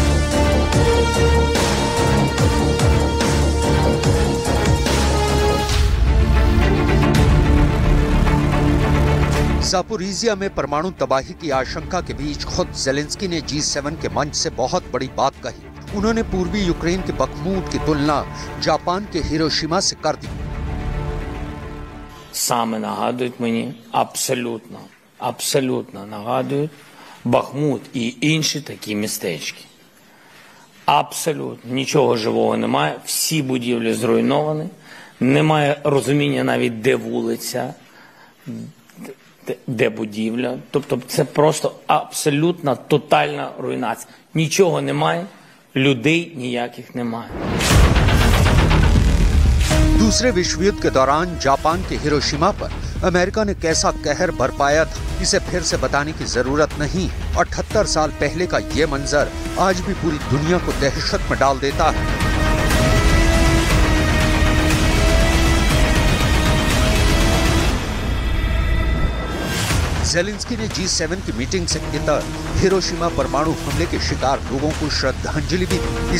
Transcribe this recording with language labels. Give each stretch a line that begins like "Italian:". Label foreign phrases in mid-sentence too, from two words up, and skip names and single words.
Hindi: ज़ापोरिज़िया में परमाणु तबाही की आशंका के बीच खुद ज़ेलेंस्की ने G7 के मंच से बहुत बड़ी बात कही। उन्होंने पूर्वी यूक्रेन के बखमूत की तुलना जापान के हिरोशिमा से कर दी।
Ukrainian: Саме нагадують мені, абсолютно нагадують Бахмут і інші такі містечки. Абсолютно. Нічого живого немає, всі будівлі зруйновані, немає розуміння навіть де вулиця, де будівля. Тобто це просто абсолютна тотальна руйнація. Нічого немає, людей ніяких немає.
Hindi: दूसरे विश्व युद्ध के दौरान जापान के हिरोशिमा पर अमेरिका ने कैसा कहर बरपाया था, इसे फिर से बताने की जरूरत नहीं। 78 साल पहले का ये मंजर आज भी पूरी दुनिया को दहशत में डाल देता है। ज़ेलेंस्की ने G7 की मीटिंग से इतर हिरोशिमा परमाणु हमले के शिकार लोगों को श्रद्धांजलि भी दी।